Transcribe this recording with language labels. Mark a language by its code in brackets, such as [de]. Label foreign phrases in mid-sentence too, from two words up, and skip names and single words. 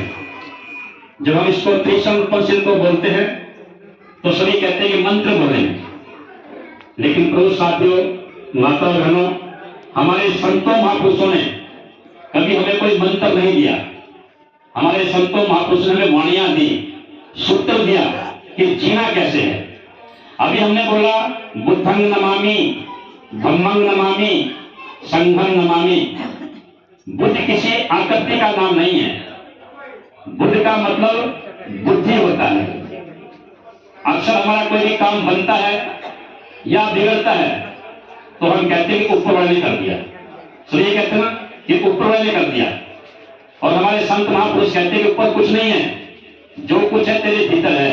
[hi] जब हम इसको त्रिसंग पंचशील को बोलते हैं तो सभी कहते हैं कि मंत्र बोले हैं, लेकिन प्रभु साथियों, माता और बहनों, हमारे संतों महापुरुषों ने कभी हमें कोई मंत्र नहीं दिया। हमारे संतों महापुरुषों ने हमें वाणियां दी, सूत्र दिया कि जीना कैसे है। अभी हमने बोला [pi] बुद्धं नमामि, धम्मं नमामि, संघं नमामि। [hi] बुद्ध किसी आकृति का नाम नहीं है। बुद्ध का मतलब बुद्धि होता है। अक्सर हमारा कोई भी काम बनता है या बिगड़ता है तो हम कहते हैं कि ऊपर वाले ने कर दिया। तो ये कहते हैं ना कि ऊपर वाले ने कर दिया। और हमारे संत महापुरुष कहते हैं कि ऊपर कुछ नहीं है, जो कुछ है तेरे भीतर है।